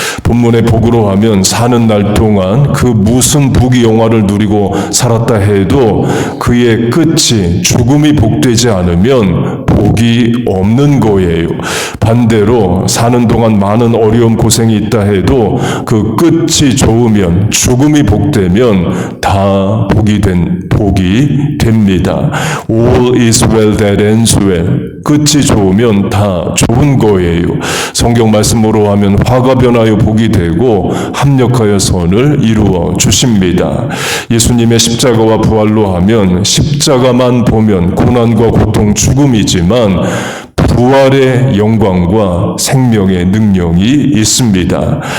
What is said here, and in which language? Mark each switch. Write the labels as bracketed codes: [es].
[ko] 본문의 복으로 하면 사는 날 동안 그 무슨 부귀 영화를 누리고 살았다 해도 그의 끝이 죽음이 복되지 않으면 복이 없는 거예요. 반대로 사는 동안 많은 어려움 고생이 있다 해도 그 끝이 좋으면, 죽음이 복되면 다 복이 됩니다. [en] All is well that ends well. [ko] 끝이 좋으면 다 좋은 거예요. 성경 말씀으로 하면 화가 변하여 복이 되고 합력하여 선을 이루어 주십니다. 예수님의 십자가와 부활로 하면 십자가만 보면 고난과 고통, 죽음이지만 부활의 영광과 생명의 능력이 있습니다.